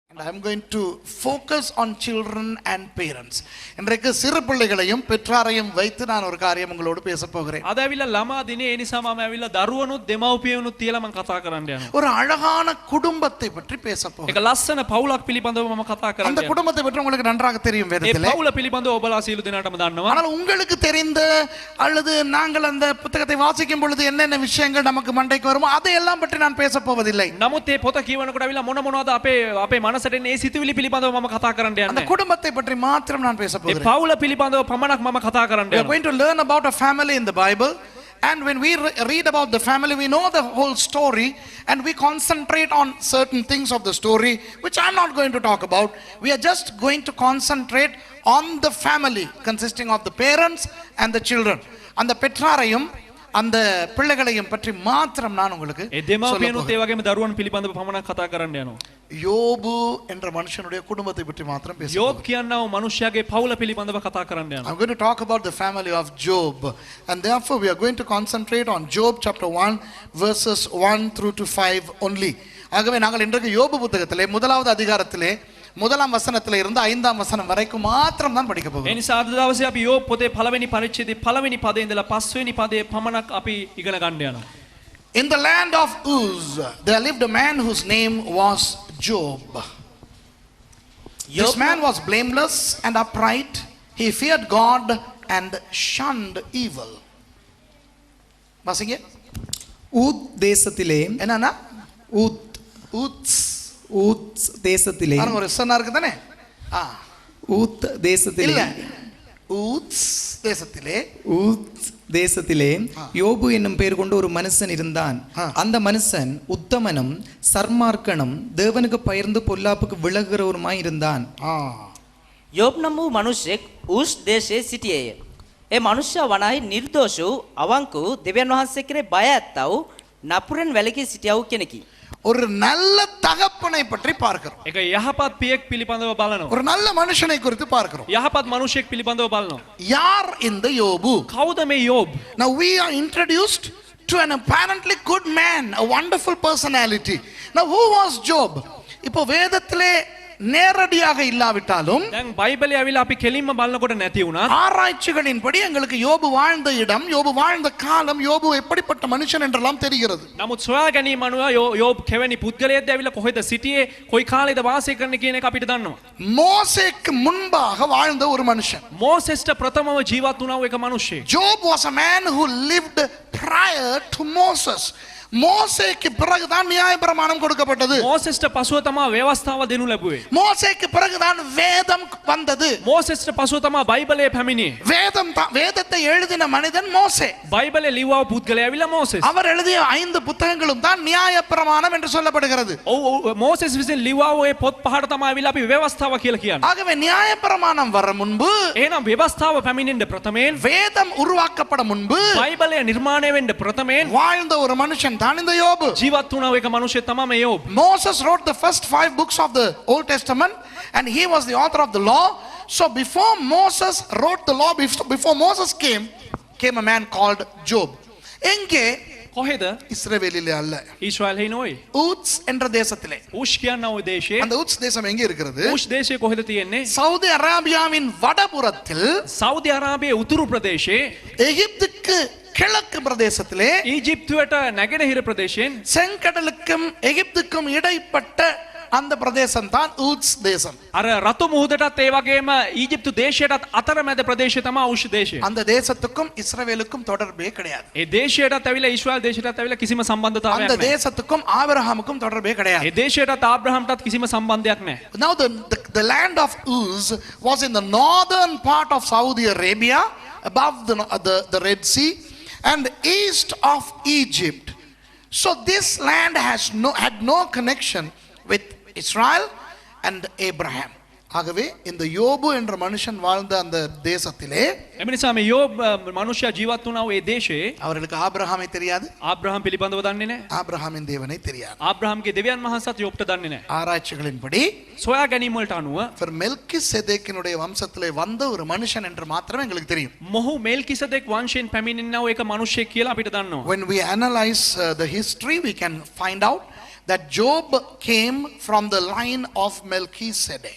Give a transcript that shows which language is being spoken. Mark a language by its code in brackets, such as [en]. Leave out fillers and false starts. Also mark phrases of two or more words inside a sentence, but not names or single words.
[en] I'm going to focus on children and parents. [ta] இன்றைக்கு சிறு பிள்ளைகளையும் பெற்றாரையும் வைத்து நான் ஒரு காரியம் உங்களோடு பேச போகிறேன். [si] අද ඇවිල්ලා ළමා දිනේ ඒ නිසා මම ඇවිල්ලා දරුවනුත් දෙමව්පියනුත් තියලා මම කතා කරන්න යනවා. [ta] ஒரு அழகான குடும்பத்தை பற்றி பேச போகிறேன். [si] ඒක ලස්සන පවුලක් පිළිබඳව මම කතා කරන්න [ta] அந்த [si] යනවා. [ta] குடும்பத்தை பற்றி உங்களுக்கு நன்றாக தெரியும் [si] ඒ [ta] வேதத்திலே. [si] පවුල පිළිබඳව ඔබලා සියලු දෙනාටම දන්නවා. [ta] ஆனால் உங்களுக்கு தெரிந்த அல்லது நாங்கள் அந்த புத்தகத்தை வாசிக்கும் பொழுது என்னென்ன விஷயங்கள் நமக்கு மண்டைக்கு வருமோ அதையெல்லாம் பற்றி நான் பேச போவதில்லை. [si] නමුත් මේ පොත කියවනකොට ඇවිල්ලා මොනවද අපේ මනසට එන්නේ සිතුවිලි පිළිබඳව මම කතා කරන්න [ta] அந்த [si] යන්නේ. [ta] குடும்பத்தை பற்றி மாத்திரம் நான் பேச [si] ඒ [ta] போகிறேன். [si] පවුල පිළිබඳව පමණක් මම කතා කරන්න [en] We are [si] යනවා. [en] going to learn about a family in the Bible, and when we read about the family we know the whole story and we concentrate on certain things of the story which I'm not going to talk about. We are just going to concentrate on the family consisting of the parents and the children. [ta] அந்த பெற்றாரையும் அந்த பிள்ளைகளையும் பற்றி மாத்திரம் நான் உங்களுக்கு [si] ඒ දෙමව්පියනුත් ඒ වගේම දරුවන් පිළිබඳව පමණක් කතා කරන්න යනවා. [ta] யோபு என்ற மனுஷனுடைய குடும்பத்தை பற்றி மாத்திரம் பேசுவோம். [si] යෝබ් කියනව මනුෂ්‍යයාගේ පවුල පිළිබඳව කතා කරන්න යනවා. [en] I'm going to talk about the family of Job, and therefore we are going to concentrate on Job chapter 1 verses 1 through to 5 only. [ta] ஆகவே நாங்கள் இன்றைக்கு யோபு புத்தகத்திலே முதலாவது அதிகாரத்திலே முதலாம் வசனத்திலே இருந்து 5ஆம் வசனம் வரைக்கும் மாத்திரம் தான் படிக்க போகிறோம். [si] ඒ නිසා අද දවසේ අපි යෝබ් පොතේ පළවෙනි පරිච්ඡේදයේ පළවෙනි පදේ ඉඳලා පස්වෙනි පදේ පමණක් අපි ඉගෙන ගන්න යනවා. [en] In the land of Uz there lived a man whose name was Job. This man was blameless and upright. He feared God and shunned evil. [ta] வாசிங்க. ஊத் தேசத்திலே என்னன்னா ஊத் தேசத்திலே ஒரு சொன்னா இருக்கு தானே? ஊத் தேசத்திலே ஊத் தேசத்திலே யோபு என்னும் பெயர் கொண்ட ஒரு மனுஷன் இருந்தான். அந்த மனுஷன் உத்தமனும் சர்மார்க்கனும் தேவனுக்கு பயந்து பொல்லாப்புக்கு விலகுகிறவருமாய் இருந்தான். [si] යෝබ් නම් වූ මනුෂ්‍යෙක් ඌස් දේශයේ සිටියේය. ඒ මනුෂ්‍යයා වනාහි නිර්දෝෂ වූ අවංක වූ දෙවියන් වහන්සේ කෙරේ බය ඇත්තා වූ නපුරෙන් වැළකී සිටියා වූ කෙනෙකි. [ta] ஒரு நல்ல தகப்பனை பற்றி பார்க்கிறோம். [si] ඒක යහපත් පියෙක් පිළිබඳව බලනවා. [ta] ஒரு நல்ல மனுஷனை குறித்து பார்க்கிறோம். [si] යහපත් මනුෂ්‍යෙක් පිළිබඳව බලනවා. [ta] யார் இந்த யோபு? [si] කවුද මේ යෝබ්? [en] Now we are introduced to an apparently good man, a wonderful personality. Now who was Job? [ta] இப்போ வேதத்திலே நேரடியாக இல்லாவிட்டாலும் [si] දැන් බයිබලයේ ඇවිල්ලා අපි කෙලින්ම බලනකොට නැති වුණා. [ta] ஆராய்ச்சிகளின்படி எங்களுக்கு யோபு வாழ்ந்த இடம், யோபு வாழ்ந்த காலம், யோபு எப்படிப்பட்ட மனுஷன் என்றெல்லாம் தெரிகிறது. [si] නමුත් සොයා ගැනීම අනුව යෝබ් කෙවැනි පුද්ගලයෙක්ද ඇවිල්ලා කොහෙද සිටියේ, කොයි කාලෙද වාසය කරන්න කියන එක අපිට දන්නවා. [ta] மோசேக்கு முன்பாக வாழ்ந்த ஒரு மனுஷன். [si] මෝසෙස්ට ප්‍රථමව ජීවත් වුණා වූ එක මිනිහෙක්. [en] Job was a man who lived prior to Moses. [ta] மோசேக்கு பிறகுதான் நியாயப்பிரமாணம் கொடுக்கப்பட்டது. [si] මෝසෙස්ට පසුව තමයි ව්‍යවස්ථාව දෙනු ලැබුවේ. [ta] மோசேக்கு பிறகுதான் வேதம் வந்தது. [si] මෝසෙස්ට පසුව තමයි බයිබලය පැමිණියේ. [ta] வேதத்தை எழுதின மனிதன் மோசே. [si] බයිබලේ ලිව්වා පුද්ගලයා ඇවිල්ලා මෝසෙස්. [ta] அவர் எழுதிய 5 புத்தகங்களும் தான் நியாயப்பிரமாணம் என்று சொல்லப்படுகிறது. [si] ඔව් මෝසෙස් විසින් ලිව්වා වූ ඒ පොත් පහට තමයි ඇවිල්ලා අපි ව්‍යවස්ථාව කියලා කියන්නේ. [ta] ஆகவே நியாயப்பிரமாணம் வர முன்பு, [si] එහෙනම් ව්‍යවස්ථාව පැමිණෙන්න ප්‍රථමයෙන්, [ta] வேதம் உருவாக்கப்பட முன்பு [si] බයිබලය නිර්මාණය වෙන්න ප්‍රථමයෙන් [ta] வாழ்ந்த ஒரு மனுஷன் தான் இந்த யோபு. [si] ජීවත් වුණා වූ එක මිනිහෙක් තමයි මේ යෝබ්. [en] Moses wrote the first 5 books of the Old Testament and he was the author of the law. So before Moses wrote the law, before Moses came a man called Job. [ta] எங்கே? [si] කොහෙද? [ta] இஸ்ரவேலிலே அல்ல, [si] ඊශ්‍රායලයේ නොවේ. [ta] ஊத்ஸ் என்ற தேசத்திலே. [si] ඌෂ් කියනා වූ දේශයේ. [ta] அந்த ஊத்ஸ் தேசம் எங்கே இருக்கிறது? [si] ඌෂ් දේශය කොහෙද තියෙන්නේ? [ta] சவுதி அரேபியாவின் வடபுறத்தில், [si] සෞදි අරාබියේ උතුරු ප්‍රදේශයේ, [ta] எகிப்துக்கு கிழக்கு பிரதேசத்திலே, [si] ඊජිප්තුවට නැගෙනහිර ප්‍රදේශයෙන්, [ta] செங்கடலுக்கும் எகிப்துக்கும் இடைப்பட்ட அந்த பிரதேசம் தான் ஊத்ஸ் தேசம். [si] අර රතු මුහුදටත් ඒ වගේම ඊජිප්තු දේශයටත් අතරමැද ප්‍රදේශය තමයි ඌෂ් දේශය. [ta] அந்த தேசத்துக்கும் இஸ்ரவேலுக்கும் தொடர்பே கிடையாது. [si] ඒ දේශයටත් ඇවිල්ලා ඊශ්‍රායල් දේශයටත් ඇවිල්ලා කිසිම සම්බන්ධතාවයක් [ta] அந்த [si] නැහැ. [ta] தேசத்துக்கும் ஆபிரகாமுக்கும் தொடர்பே கிடையாது. [si] ඒ දේශයටත් ආබ්‍රහම්ටත් කිසිම සම්බන්ධයක් නැහැ. [en] Now the land of Uz was in the northern part of Saudi Arabia, above the Red Sea and east of Egypt. So this land had no connection with Israel and Abraham. [ta] ஆகவே இந்த யோபு என்ற மனுஷன் வாழ்ந்த அந்த தேசத்திலே, [si] එම නිසා මේ යෝබ් මනුෂ්‍යයා ජීවත් වුණා වූ ඒ දේශයේ [ta] அவர்களுக்கு ஆபிரகாமை தெரியாது, [si] ආබ්‍රහම් පිළිබඳව දන්නේ නැහැ. [ta] ஆபிரகாமின் தேவனை தெரியாது. [si] ආබ්‍රහම්ගේ දෙවියන් වහන්සේත් යෝබ්ට දන්නේ නැහැ. [ta] ஆராய்ச்சிகளின்படி [si] සොයා ගැනීම වලට අනුව [ta] மெல்கிசேதேக்கினுடைய வம்சத்திலே வந்த ஒரு மனுஷன் என்று மாத்திரமே எங்களுக்கு தெரியும். [si] මොහු මෙල්කිසෙදෙක් වංශයෙන් පැමිණෙනා වූ එක මිනිහෙක් කියලා අපිට දන්නවා. [en] When we analyze the history we can find out that Job came from the line of Melchizedek.